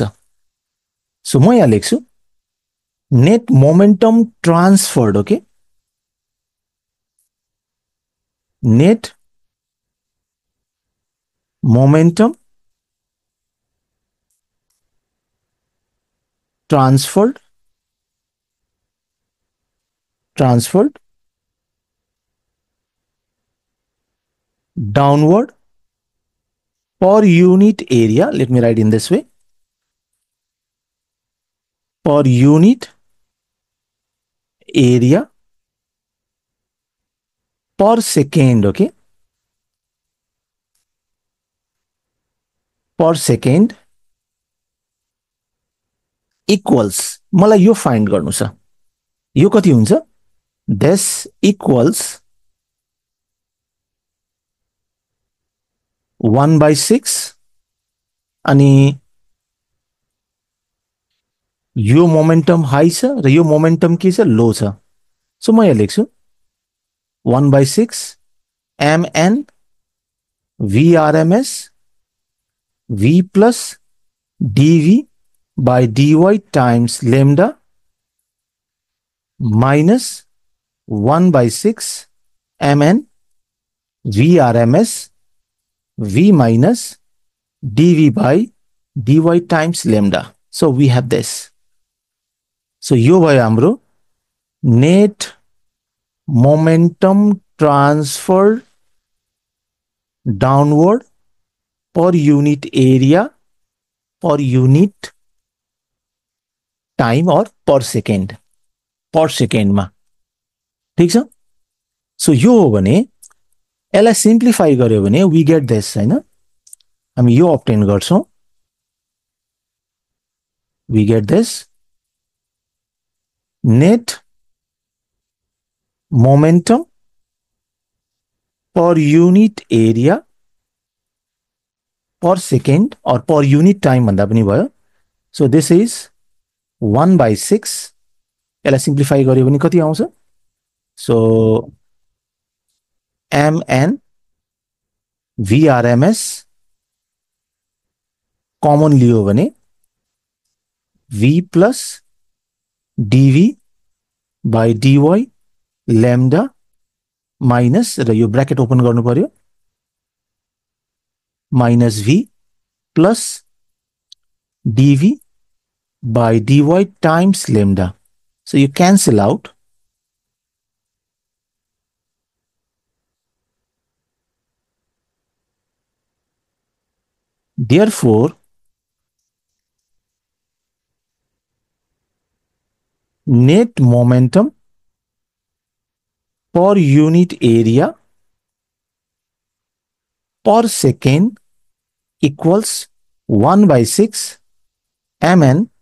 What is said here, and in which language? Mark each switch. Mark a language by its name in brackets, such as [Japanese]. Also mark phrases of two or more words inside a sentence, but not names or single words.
[English] सो [Nepali] म यहाँ लेख्छु [English] net momentum transferred, okay, net momentum transferred downward per unit area. Let me write in this way, per unit area per second, okay, per second equals, [Nepali] मलाई यो फाइन्ड गर्नु छ, यो कति हुन्छ, [English] this equals [Nepali] 1/6 अनि यो मोमेन्टम हाई छ र यो मोमेन्टम के छ, लो छ। [English] सो [Nepali] म यहाँ लेख्छु [English] 1/6 mn vrms v plus dv by dy times lambda minus 1/6 mn vrms v minus dv by dy times lambda. So we have this. So [Nepali] यो भयो हाम्रो [English] net momentum transfer downward per unit area per unit time और पर सेकेन्डमा, [Nepali] ठीक छ। [English] सो [Nepali] यो हो भने यसलाई सिम्प्लिफाई गर्यो भने [English] we get this, [Nepali] हैन, हामी यो अब्टेन गर्छौं, [English] we get this net momentum per unit area per second और per unit time [Nepali] भन्दा पनि भयो। [English] so this is [Nepali] 1/6, यसलाई सिम्प्लिफाई गर्यो भने कति आउँछ, सो [English] mn vrms कमन [Nepali] लियो भने [English] v plus dv by dy lambda माइनस [Nepali] र यो ब्रैकेट ओपन गर्नु पर्यो [English] माइनस v plus dv by dy times lambda. So you cancel out. Therefore, net momentum per unit area per second equals 1/6 mn